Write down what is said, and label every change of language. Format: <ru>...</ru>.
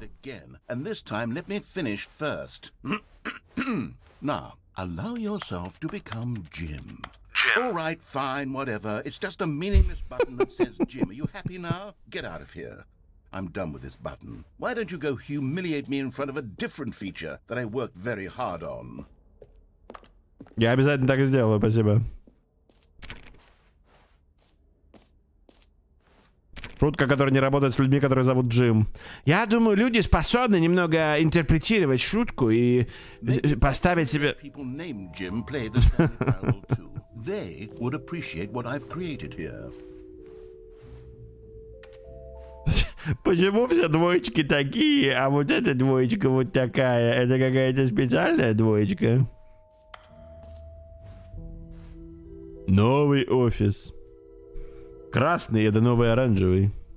<en>Again, and this time let me finish first. Now, allow yourself to become Jim. All right, fine, whatever. It's just a meaningless button that says Jim. Are you happy now? Get out of here. I'm done with this button. Why don't you go humiliate me in front of a different feature that I worked very hard on?</en> <ru>Я обязательно так и сделаю, спасибо. Шутка, которая не работает с людьми, которые зовут Джим. Я думаю, люди способны немного интерпретировать шутку и поставить себе...</ru> <en>People named Jim play the Stanley Parable 2. They would appreciate what I've created here.</en> <ru>Почему все двоечки такие, а вот эта двоечка вот такая? Это какая-то специальная двоечка? Новый офис. Красный, это новый оранжевый.</ru>